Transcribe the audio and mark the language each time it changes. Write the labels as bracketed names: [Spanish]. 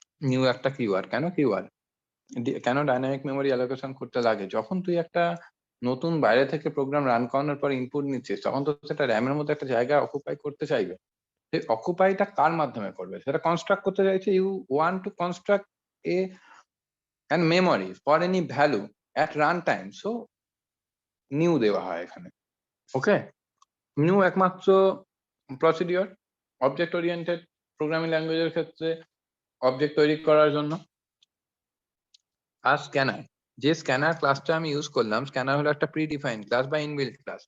[Bangla] New একটা keyword, কেন keyword, কেন ডাইনামিক মেমোরি অ্যালোকেশন করতে লাগে, যখন তুই একটা নতুন বাইরে থেকে প্রোগ্রাম রান করানোর পর ইনপুট নিচ্ছিস, তখন তো সেটা র্যামের মধ্যে একটা জায়গা অকুপাই করতে চাইবে, সেই অকুপাইটা কার মাধ্যমে করবে, সেটা কনস্ট্রাক্ট করতে চাইছে, [English] You want to construct and memory for any value at runtime. [Bangla] So new দেওয়া হয় এখানে। ওকে, নিউ একমাত্র প্রসিডিওর অবজেক্ট ওরিয়েন্টেড প্রোগ্রামিং ল্যাঙ্গুয়েজের ক্ষেত্রে অবজেক্ট তৈরি করার জন্য। আর স্ক্যানার, যে স্ক্যানার ক্লাসটা আমি ইউজ করলাম, স্ক্যানার হলো একটা প্রিডিফাইন্ড ক্লাস বা ইনবিল্ট ক্লাস।